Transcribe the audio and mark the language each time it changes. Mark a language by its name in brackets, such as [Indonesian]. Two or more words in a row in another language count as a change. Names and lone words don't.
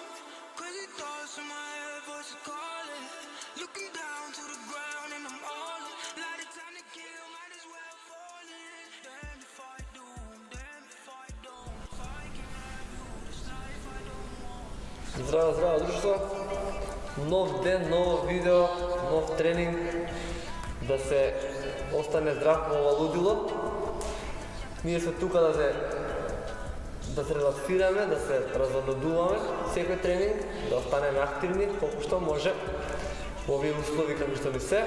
[English] Crazy thoughts in my head, voice calling. Looking down to the ground and I'm all in. Light of time to kill, might as well fall in. Damn if I do, damn if I don't. If I can have you, this life I don't want. [Macedonian] Здраво, здраво друштво! Нов ден, ново видео, нов тренинг. Да се остане здрав ова лудило. Ние сме тука да се релаксираме, да се разоднодуваме секој тренинг, да останеме активни колку што може во овие услови како што ни се.